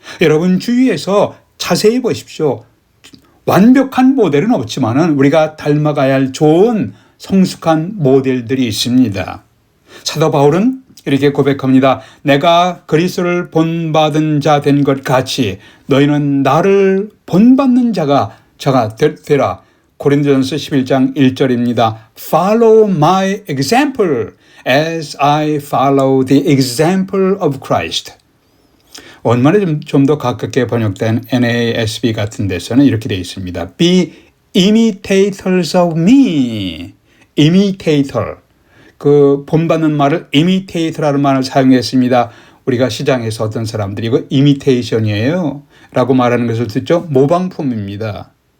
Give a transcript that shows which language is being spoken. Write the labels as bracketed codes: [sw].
[ko] 여러분 주위에서 자세히 보십시오. 완벽한 모델은 없지만 우리가 닮아가야 할 좋은 성숙한 모델들이 있습니다. 사도 바울은 이렇게 고백합니다. 내가 그리스도를 본받은 자 된 것 같이 너희는 나를 본받는 자가 되라. 고린도전서 11장 1절입니다. [en] Follow my example as I follow the example of Christ. [ko] 원문에 좀 더 가깝게 번역된 NASB 같은 데서는 이렇게 되어 있습니다. [en] Be imitators of me. Imitator. [ko] 그 본받는 말을 imitate라는 말을 사용했습니다. 우리가 시장에서 어떤 사람들이 이거 imitation이에요 라고 말하는 것을 듣죠. 모방품입니다.